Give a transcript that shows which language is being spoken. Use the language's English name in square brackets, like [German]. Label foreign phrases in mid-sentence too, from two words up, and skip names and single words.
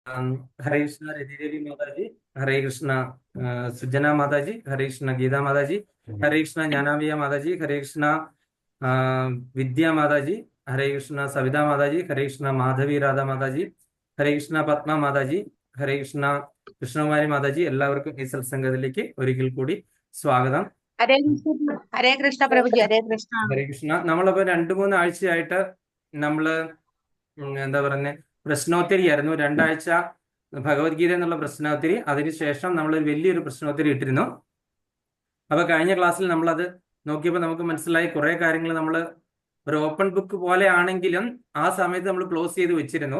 [Hindi] हरे कृष्णा रिधि देवी माता जी। हरे कृष्णा सुजना माता जी। हरे कृष्णा गीता माता जी। हरे कृष्णा ज्ञानाबिया माता जी। हरे कृष्णा अ, विद्या माता जी। हरे कृष्णा सविता माता जी। हरे कृष्णा माधवी राधा माता जी। [Malayalam] ഹരേ കൃഷ്ണ പത്മ മാതാജി. ഹരേ കൃഷ്ണ കൃഷ്ണകുമാരി മാതാജി. എല്ലാവർക്കും ഈ സത്സംഗത്തിലേക്ക് ഒരിക്കൽ കൂടി സ്വാഗതം. [Hindi] हरे कृष्ण प्रभु जी, हरे कृष्ण। [Malayalam] ഹരേ കൃഷ്ണ. നമ്മളിപ്പോ 2-3 ആഴ്ചയായിട്ട് നമ്മള് എന്താ പറയുന്നത്, പ്രശ്നോത്തരി ആയിരുന്നു. 2 ആഴ്ച ഭഗവത്ഗീത എന്നുള്ള പ്രശ്നോത്തരി, അതിനുശേഷം നമ്മൾ വലിയൊരു പ്രശ്നോത്തരി ഇട്ടിരുന്നു. അപ്പൊ കഴിഞ്ഞ ക്ലാസ്സിൽ നമ്മളത് നോക്കിയപ്പോൾ നമുക്ക് മനസ്സിലായി കുറെ കാര്യങ്ങൾ നമ്മൾ ഒരു [English] open book [Malayalam] പോലെ ആണെങ്കിലും ആ സമയത്ത് നമ്മൾ ക്ലോസ് ചെയ്ത് വെച്ചിരുന്നു.